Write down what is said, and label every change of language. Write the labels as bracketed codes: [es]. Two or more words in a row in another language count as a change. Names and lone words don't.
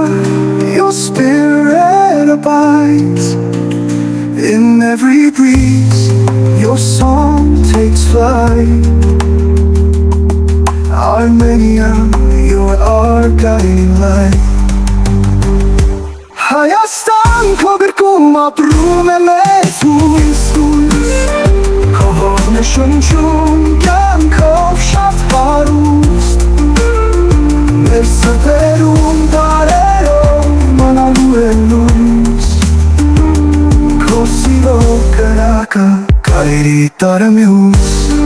[en] Your spirit abides in every breeze. Your song takes flight. Armenia, you are our guiding light. [hy] Հայաստան քո գրկում ապրում է մեծ հույս, քո հողն է շնչում կյանքով շատ հարուստ, մեր սրտերում դարերով մնալու է լույս, քո սիրո կրակը կայրի տարամյուս։